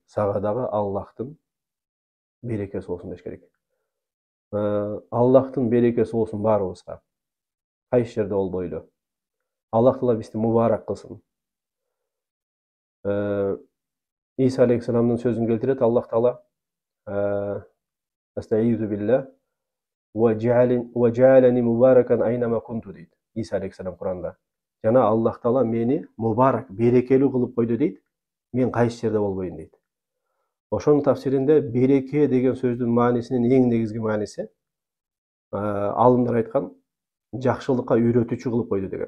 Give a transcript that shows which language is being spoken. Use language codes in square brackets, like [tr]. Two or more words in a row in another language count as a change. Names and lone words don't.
[ky] Сага дагы Аллахтын берекеси болсун деш керек. Аллахтын берекеси болсун баарыбызга. Кайсы жерде болбойлу. Аллах Таала бизди мубарак кылсын. Иса алейхиссаламдын сөзүн келтирет Аллах Таала. [ar] أستعيذ بالله وجعلني مباركا أينما كنت дейт. [ky] Иса алейхиссалам Куранда. Жана Аллах Таала мени мубарак, берекелүү кылып койду дейт. Мен кайсы жерде болбойн дейт. Ошонун тафсиринде береке деген сөздүн маанисинин эң негизги мааниси алымдар айткан жакшылыкка үйрөтүүчү кылып койду деген.